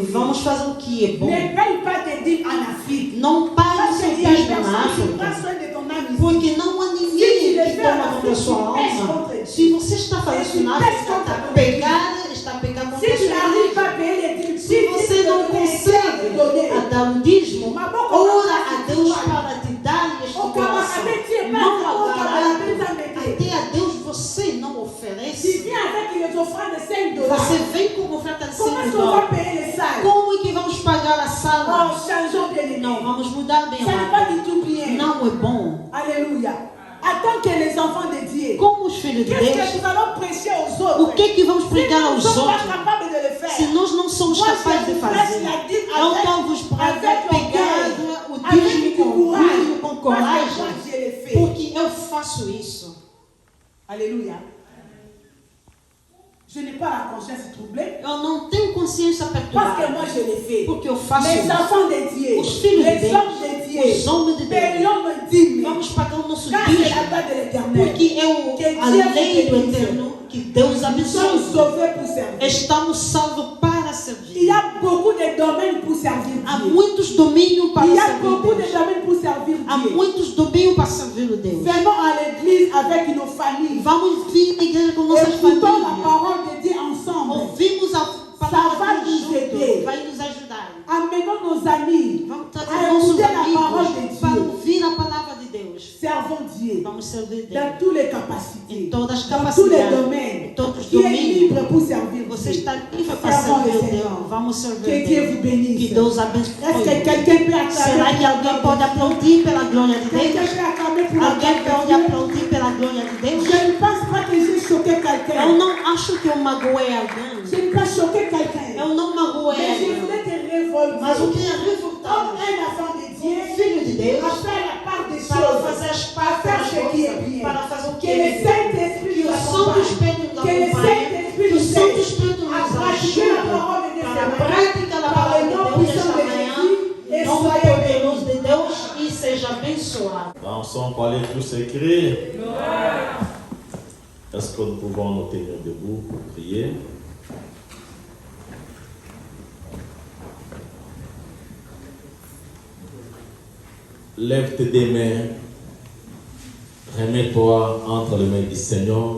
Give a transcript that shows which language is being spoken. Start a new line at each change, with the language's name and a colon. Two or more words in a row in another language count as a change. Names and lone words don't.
Portuguese: Vamos fazer o que é bom.
French: Ne paye pas tes dîmes en Afrique.
Portuguese: Não pague
French: Parce
Portuguese: seu
French: qu'il y a
Portuguese: dízimo na
French: personne qui prend
Portuguese: África.
French: soin de ton âme ici.
Portuguese: Porque não há ninguém que toma conta da sua alma. Se você está fazendo isso na África, está pecando
French: Si
Portuguese: contra a
French: tu
Portuguese: sua
French: n'arrives pas
Portuguese: alma.
French: à payer les dîmes,
Portuguese: Se você não consegue dar um dízimo, ora a Deus para te dar este coração. Não agora, até a Deus você não
French: tu
Portuguese: oferece.
French: viens avec les offrandes de 5 $.
Portuguese: Você vem com oferta de
French: Comment est-ce
Portuguese: 5
French: qu'on va
Portuguese: dólares.
French: payer les salles?
Portuguese: Como é que vamos pagar a
French: Oh,
Portuguese: sala?
French: changeons bien les
Portuguese: Não,
French: noms.
Portuguese: vamos mudar bem
French: Ça n'est
Portuguese: a
French: pas du tout bien.
Portuguese: Não é bom.
French: Alléluia. Attends que les enfants de Dieu.
Portuguese: Como os filhos de
French: Qu'est-ce que
Portuguese: Deus,
French: nous allons prêcher aux
Portuguese: o
French: autres?
Portuguese: que é que vamos
French: Si
Portuguese: pregar
French: nous ne
Portuguese: aos
French: sommes pas
Portuguese: outros?
French: capables de le faire.
Portuguese: Se nós não somos
French: Moi,
Portuguese: capazes
French: je
Portuguese: de
French: vous
Portuguese: fazer,
French: prêche la dîme
Portuguese: então vos
French: avec
Portuguese: pegar o
French: avec
Portuguese: dízimo
French: du
Portuguese: com
French: courage.
Portuguese: orgulho, com
French: Parce que moi,
Portuguese: coragem,
French: je l'ai fait.
Portuguese: porque eu faço isso.
French: Alléluia. Je n'ai pas la conscience troublée.
Portuguese: Eu não tenho consciência
French: Parce que
Portuguese: perturbada,
French: moi, je l'ai fait.
Portuguese: porque eu faço
French: Les
Portuguese: isso.
French: enfants de Dieu,
Portuguese: Os filhos de
French: les
Portuguese: Deus,
French: hommes de Dieu,
Portuguese: os homens de Deus,
French: payons le dîme.
Portuguese: vamos pagar o nosso
French: Car c'est la
Portuguese: dízimo,
French: loi de l'éternel.
Portuguese: porque é a lei do eterno que Deus
French: Nous sommes
Portuguese: abençoe.
French: sauvés pour servir.
Portuguese: Estamos salvos para
French: Il y
Portuguese: servir.
French: a beaucoup de domaines pour servir
Portuguese: Há
French: Dieu.
Portuguese: muitos domínios para
French: Il y a
Portuguese: servir
French: beaucoup de
Portuguese: Deus.
French: domaines pour servir
Portuguese: Há
French: Dieu.
Portuguese: muitos domínios para servir o Deus.
French: Venons à l'église avec nos familles.
Portuguese: Vamos vir na igreja com nossas
French: Écoutons la
Portuguese: famílias.
French: parole de Dieu ensemble.
Portuguese: Ouvimos a
French: vai
Portuguese: palavra de
French: nos
Portuguese: Deus
French: aider.
Portuguese: junto. Vai nos ajudar.
French: Amenons nos amis
Portuguese: Vamos
French: à
Portuguese: trazer nossos
French: écouter la parole de
Portuguese: amigos para
French: Dieu.
Portuguese: ouvir a palavra de Deus.
French: Servons Dieu
Portuguese: Vamos servir Deus.
French: dans toutes les capacités,
Portuguese: Em todas as
French: dans tous les
Portuguese: capacidades.
French: domaines.
Portuguese: Em todos os
French: Qui est
Portuguese: domínios.
French: libre pour servir
Portuguese: Você
French: Dieu.
Portuguese: está livre para
French: Servons
Portuguese: servir
French: le
Portuguese: o
French: Seigneur.
Portuguese: Deus. Vamos servir
French: Que Dieu vous
Portuguese: Deus.
French: bénisse.
Portuguese: Que Deus
French: Est-ce que
Portuguese: abençoe.
French: quelqu'un peut
Portuguese: Será
French: acclamer
Portuguese: que alguém pode aplaudir pela glória de
French: Quelqu'un
Portuguese: Deus?
French: peut acclamer pour la
Portuguese: Alguém
French: gloire
Portuguese: pode
French: de Dieu?
Portuguese: aplaudir pela glória de Deus?
French: Je ne pense pas que j'ai choqué
Portuguese: Eu
French: quelqu'un.
Portuguese: não acho que eu magoei alguém.
French: Je n'ai pas choqué quelqu'un.
Portuguese: Eu não magoei
French: Mais je
Portuguese: alguém.
French: voulais te révolter.
Portuguese: Mas eu queria
French: Comme
Portuguese: revoltar
French: un enfant de Dieu,
Portuguese: filho de Deus
French: à faire la part des
Portuguese: para
French: choses,
Portuguese: fazer as
French: à faire
Portuguese: partes
French: ce qui est bien.
Portuguese: para fazer o que
French: Que le
Portuguese: é bem.
French: Saint-Esprit
Portuguese: Que
French: nous
Portuguese: o Santo
French: accompagne.
Portuguese: Espírito nos
French: Que le
Portuguese: acompanhe.
French: Saint-Esprit
Portuguese: Que o
French: nous
Portuguese: Santo
French: aide
Portuguese: Espírito
French: à
Portuguese: nos
French: pratiquer la
Portuguese: ajude
French: parole de Dieu
Portuguese: para a
French: ce matin.
Portuguese: prática da
French: Par
Portuguese: palavra
French: le
Portuguese: de
French: nom
Portuguese: Deus
French: puissant
Portuguese: esta
French: de
Portuguese: manhã.
French: Jésus, et
Portuguese: Em nome
French: soyez
Portuguese: poderoso
French: bénis.
Portuguese: de Deus e seja abençoado.
French: Dansons pour aller tous écrire. Est-ce que nous pouvons nous tenir debout pour prier? Lève tes deux mains, remets-toi entre les mains du Seigneur.